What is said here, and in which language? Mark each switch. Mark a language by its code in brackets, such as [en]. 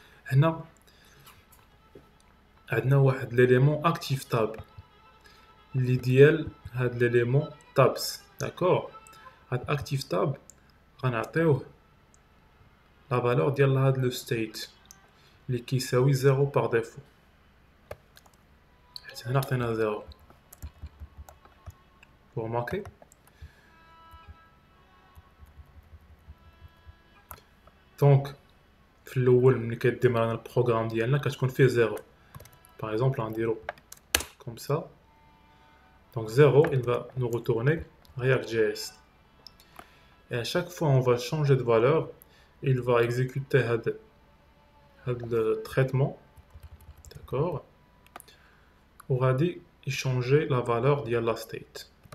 [ar] هنا عندنا واحد [fr] l'élément active tab [ar] اللي ديال هاد [fr] l'élément tabs. d'accord. [ar] هاد active tab غنعطيوه [fr] la valeur [ar] ديال هاد [fr] le state [ar] اللي كيساوي 0 [fr] par défaut. [ar] حيت هنا عطينا 0. [fr] vous remarquez. [ar] دونك في الاول ملي كيديما لنا البروغرام ديالنا كتكون فيه 0. [fr] par exemple [ar] غنديرو [fr] comme ça. donc 0 il va nous retourner React.js. et à chaque fois on va changer de valeur, il va exécuter le traitement, d'accord, on va dire changer la valeur de la state.